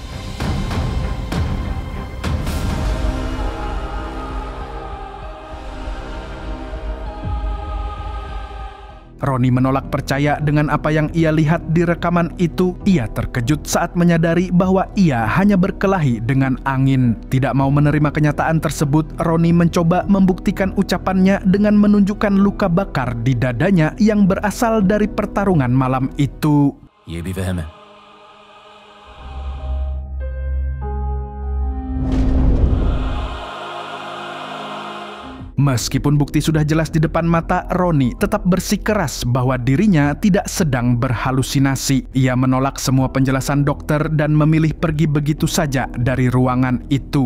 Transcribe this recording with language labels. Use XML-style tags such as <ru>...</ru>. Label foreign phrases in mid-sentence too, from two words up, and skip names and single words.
<id>Roni menolak percaya dengan apa yang ia lihat di rekaman itu. Ia terkejut saat menyadari bahwa ia hanya berkelahi dengan angin. Tidak mau menerima kenyataan tersebut, Roni mencoba membuktikan ucapannya dengan menunjukkan luka bakar di dadanya yang berasal dari pertarungan malam itu.</id> <hi>ये भी वहम है.</hi> <id>Meskipun bukti sudah jelas di depan mata, Roni tetap bersikeras bahwa dirinya tidak sedang berhalusinasi. Ia menolak semua penjelasan dokter dan memilih pergi begitu saja dari ruangan itu.</id>